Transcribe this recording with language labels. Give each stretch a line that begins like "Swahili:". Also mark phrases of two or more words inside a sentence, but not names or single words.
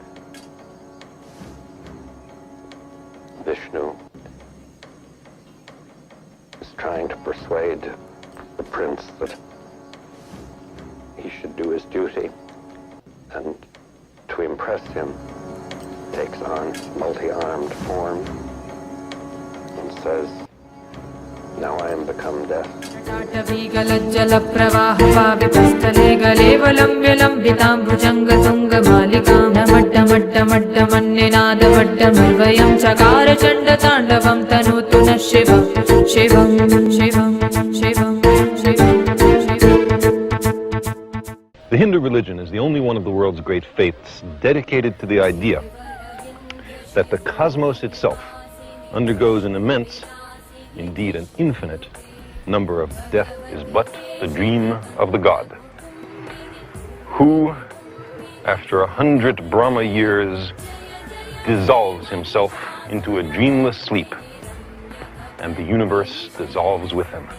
English: Vishnu is trying to persuade the prince that he should do his duty, and to impress him takes on multi-armed form and says, "Now I am become death."
Sanskrit: टाटवीगलज्जलप्रवाहपावितस्थले गलेवलम्ब्यलम्बिताम्बुजङ्गतुङ्गमालिकां नमट्टमट्टमट्टमन्निनादमट्टमर्वयं चकार चण्डताण्डवं तनोतु नः शिवं शिवं शिवं शिवं शिवं शिवं.
English: The Hindu religion is the only one of the world's great faiths dedicated to the idea that the cosmos itself undergoes an immense, indeed an infinite, number of death is but the dream of the god, who, after 100 Brahma years, dissolves himself into a dreamless sleep, and the universe dissolves with him.